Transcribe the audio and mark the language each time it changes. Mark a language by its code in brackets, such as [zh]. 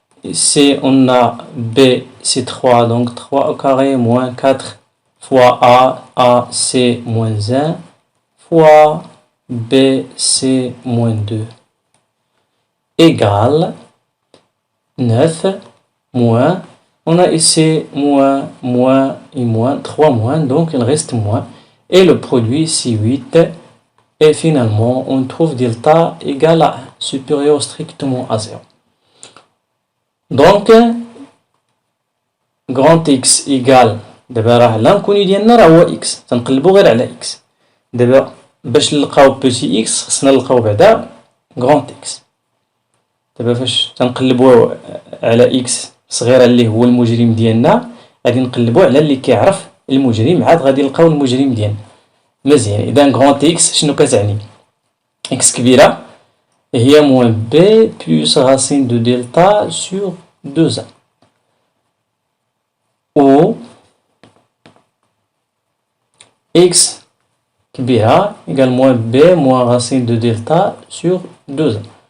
[fr] Ici on a B c'est 3, donc 3 au carré moins 4 fois A c'est moins 1 fois B c'est moins 2 égale 9 moins, on a ici moins et moins, 3 moins, donc il reste moins et le produit c'est 8 et finalement on trouve delta égale à 1 supérieur strictement à 0. Donc grand X égale [ar] دابا راه l'inconnu ديالنا راه هو x تنقلبو غير على x. دابا باش نلقاو بوتي x خصنا نلقاو بعدا grand x. دابا فاش تنقلبو على x صغيره اللي هو المجرم ديالنا غادي نقلبو على اللي كيعرف المجرم عاد غادي نلقاو المجرم ديالنا. مزيان اذا grand x شنو كتعني؟ x كبيره هي [fr] moins b plus racine de delta sur 2a ou x كبيرة égale moins b moins racine de delta sur 2a.